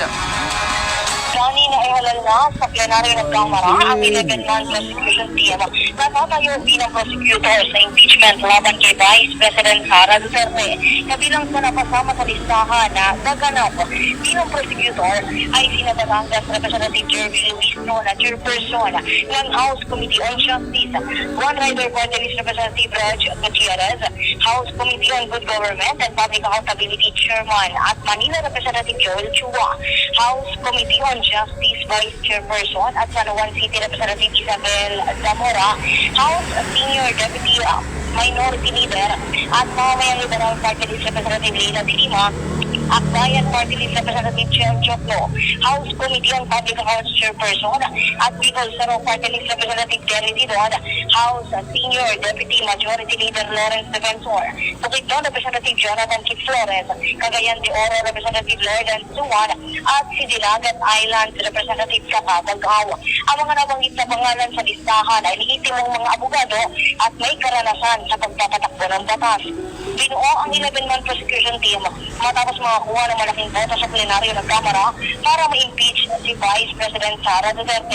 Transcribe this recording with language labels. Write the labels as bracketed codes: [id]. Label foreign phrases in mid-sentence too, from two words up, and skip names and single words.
[tl] Johnny na ihalal na sa plenaryo ng Kamara ang [en] 11-month prosecution team [tl] na tatayo bilang prosecutor sa impeachment laban kay Vice President Sara Duterte. Kabilang sa napasama sa listahan na gaganap bilang prosecutor ay sina Batangas Representative Jervy Luisno na chairperson ng House Committee on Justice, One Rider Party List Representative Raj Gutierrez, House Committee on Good Government and Public Accountability Chairman at Manila Representative Joel Chua, House Committee on Justice Vice Chairperson at San Juan City Representative Isabel Zamora, House Senior Deputy Minority Leader at Mamamayang Liberal Party List Representative Leila de Lima, Akbayan Party List Representative Chel Choclo, House Committee on Public Accounts Chairperson at Bicol Saro Party List Representative Terry Didon, House Senior Deputy Majority Leader Lawrence Defensor, Bukidnon Representative Jonathan Kit Flores, Cagayan de Oro Representative Lordan Suwan at Sidilagat Islands Representative Saka Dagaw. Ang mga nabanggit na pangalan sa listahan ay lihitimong mga abogado at may karanasan sa pagpapatakbo ng batas. Binuo ang [en] 11-month prosecution team [tl] matapos makakuha ng malaking boto sa plenaryo ng Kamara para ma-impeach si Vice President Sara Duterte.